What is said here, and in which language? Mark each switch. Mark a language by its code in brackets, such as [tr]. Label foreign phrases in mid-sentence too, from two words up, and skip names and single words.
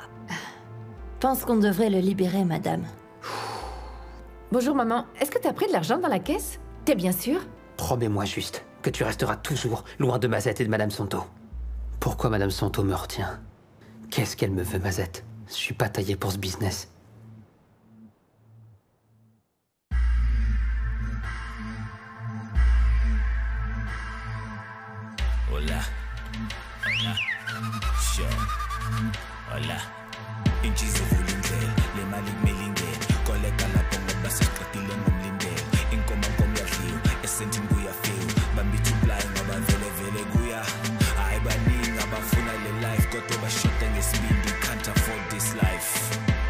[fr] Pense qu'on devrait le libérer, madame. Bonjour maman, est-ce que t'as pris de l'argent dans la caisse? T'es bien sûre? Promets-moi juste que tu resteras toujours loin de Mazette et de Madame Santo. Pourquoi Madame Santo me retient? Qu'est-ce qu'elle me veut, Mazette? Je suis pas taillé pour ce business. [es] Hola. Hola. Sure. Hola. [zu] Inchizi vulindlela, le mali kumilingela. Koleka lapho ngoba sesiqedile ngomlindela. Inkomo yadliwa, esentini kuyafika. Bambithi uplay ngoba vele vele kuya. Hayi baningi abafuna le life kodwa bashoda ngesibindi, [en] can't afford this life.